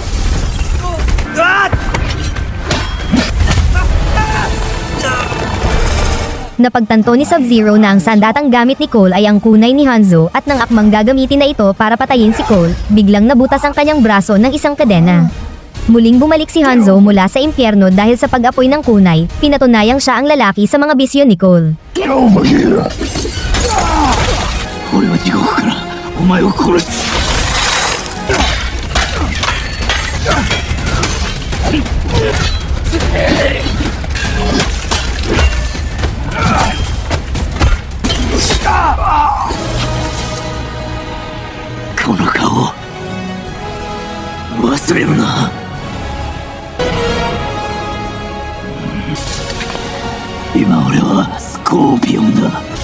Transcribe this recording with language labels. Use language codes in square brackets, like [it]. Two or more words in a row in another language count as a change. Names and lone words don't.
[tl] Napagtanto ni Sub-Zero na ang sandatang gamit ni Cole ay ang kunay ni Hanzo at nang akmang gagamitin na ito para patayin si Cole, biglang nabutas ang kanyang braso ng isang kadena. Muling bumalik si Hanzo mula sa impyerno dahil sa pag-apoy ng kunay, pinatunayang siya ang lalaki sa mga bisyo ni Cole. [en] Get over here! [ja] 俺は地獄からお前を殺す。この顔忘れるな。今俺はスコーピオンだ。